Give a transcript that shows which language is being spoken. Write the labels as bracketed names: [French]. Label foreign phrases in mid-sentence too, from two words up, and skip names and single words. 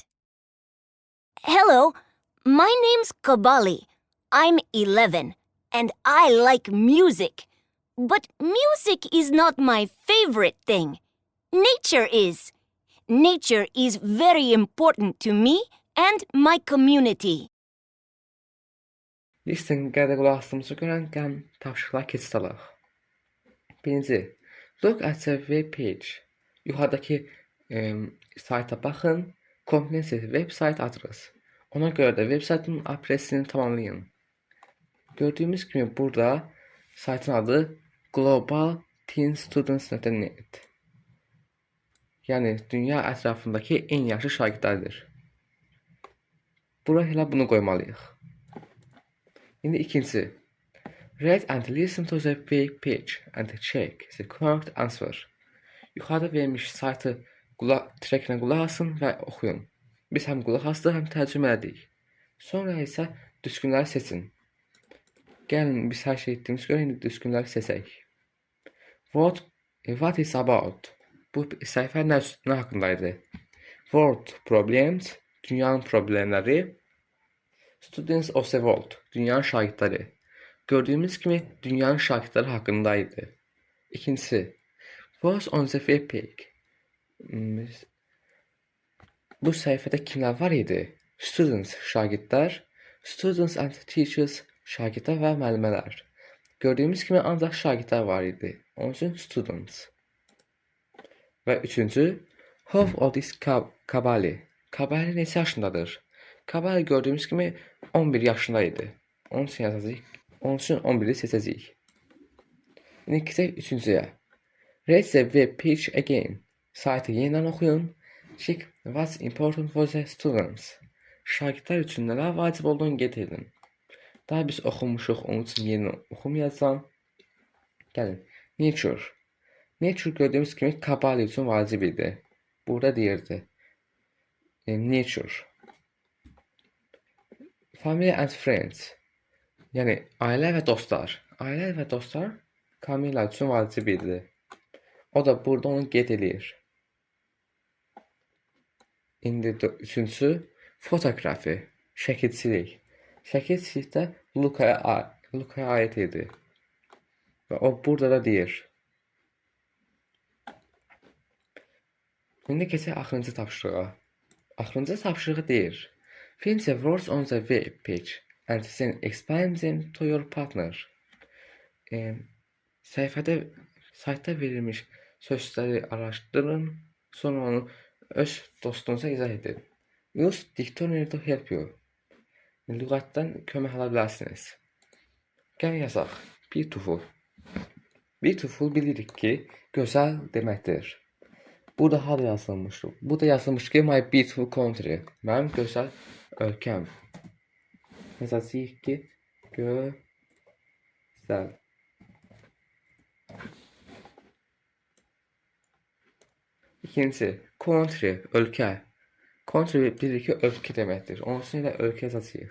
[English] Hello, my name's Kabali. I'm 11 and I like music. But music is not my favorite thing. Nature is. Nature is very important to me and my community. [Azerbaijani] Listingə də qulaq asdığımıza görə gəlin tapşırıqlara keçid alaq. Birinci, [English] look at the web page. [Azerbaijani] Yuxarıdakı sayta baxın, [English] comprehensive website [Azerbaijani] adres. Ona görə də website'ın adresini tamamlayın. Gördüyümüz kimi burada saytın adı globalteenstudents.net. Yəni dünya ətrafındakı en yaxşı şagirdlərdir. Bura elə bunu qoymalıyıq. İndi ikinci. [English] Read and listen to the web page and check the correct answer. [Azerbaijani] Yuxarıda verilmiş saytı trəklə qulaq asın və oxuyun. Biz həm qulaq asdıq, həm tərcümə edirik. Sonra isə düzgünləri seçin. Gəlin biz hər şey etdiyimiz görə indi düzgünləri seçək. [English] What is about? [Azerbaijani] Bu səhifə nə haqqındaydı? [English] World problems, [Azerbaijani] dünyanın problemləri. [English] Students of the world, [Azerbaijani] dünyanın şagirdləri. Gördüyümüz kimi dünyanın şagirdləri haqqındaydı. İkincisi, [English] what's on the web page? [Azerbaijani] Bu səhifədə kimlər var idi? Students, şagirdlər. [English] Students and teachers, [Azerbaijani] şagirdlər və müəllimələr. Gördüyümüz kimi ancaq şagirdlər var idi. Onun üçün students. Və üçüncü, [English] how old is Kabali? [Azerbaijani] Kabali neçə yaşındadır? Kabali gördüyümüz kimi 11 yaşında idi. Onun üçün yazacağıq. Onun üçün 11-i seçəcəyik. İndi keçək üçüncüyə. [English] Read the web page again. [Azerbaijani] Saytı yenidən oxuyun. [English] Check what's important for the students. [Azerbaijani] Şagirdlər üçün nələr vacib olduğunu qeyd edin. Daha biz oxumuşuq, onun üçün yeni oxumayacağam. Gəlin. Nature. Nature gördüyümüz kimi Kabali üçün vacib idi. Burada deyirdi. Nature. [English] Family and friends. [Azerbaijani] Yəni ailə və dostlar. Ailə və dostlar Kamila üçün vacib idi. O da burada onu qeyd eləyir. İndi üçüncü fotoqrafi, şəkilçilik. Şəkilçilik də Lukaya aid idi. Və o burada da deyir. İndi keçək axırıncı tapşırığa. Axırıncı tapşırığı deyir. [English] Find the words on the web page and then explain them to your partner. [Azerbaijani] Saytda verilmiş sözləri araşdırın, sonra onu öz dostunuza izah edin. [English] Use dictionary to help you. [Azerbaijani] Lüğətdən kömək ala bilərsiniz. Gəlin yazaq. Beautiful. Beautiful bilirik ki, gözəl deməkdir. Bu da hal yazılmışdır. Bu da yazılmış ki, [English] my beautiful country. [Azerbaijani] Mənim gözəl ölkəm. Yazacağıq ki, gözəl. İkinci, country, ölkə. Country bilirik ki, ölkə deməkdir. Onun üçün də ölkə yazacağıq.